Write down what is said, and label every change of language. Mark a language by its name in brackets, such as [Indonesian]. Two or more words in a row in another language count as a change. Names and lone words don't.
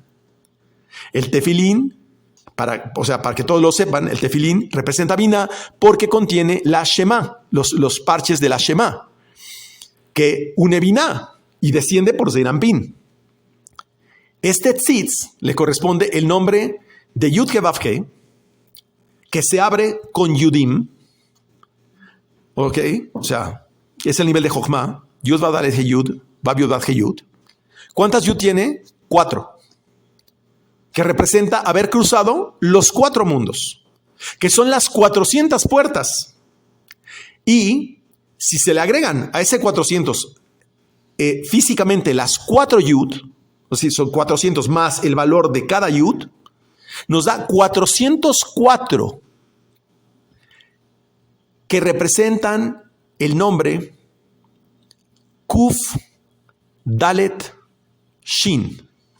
[Spanish] El tefilín, para que todos lo sepan, el tefilín representa Binah porque contiene la Shema, los parches de la Shema, que une Binah y desciende por Zeir Anpin. Este tzitz le corresponde el nombre de Yud He Vav He, que se abre con Yudim. ¿Ok? O sea, es el nivel de Jochma. Yud Vav Dalet He Yud, Vav Yud Vav He Yud. ¿Cuántas Yud tiene? 4. Que representa haber cruzado los 4 mundos, que son las 400 puertas. Y si se le agregan a ese 400 físicamente las 4 Yud, o sea, son 400 más el valor de cada Yud, nos da 404 que representan el nombre Kuf Dalet Shin